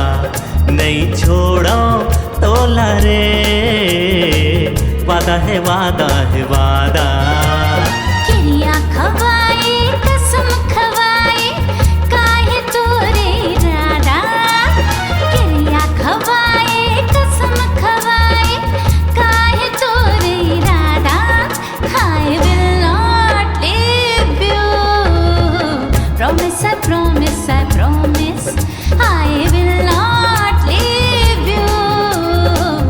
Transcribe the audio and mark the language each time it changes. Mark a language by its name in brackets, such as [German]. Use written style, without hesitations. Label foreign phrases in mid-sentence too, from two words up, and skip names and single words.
[Chhattisgarhi] नहीं छोड़ो तोला रे वादा है वादा है वादा। क्रिया खवाए कसम खवाए काहे तोरे इरादा। क्रिया खवाए कसम खवाए काहे तोरे इरादा। [English] I will not leave you. Promise I promise I promise I will not leave you.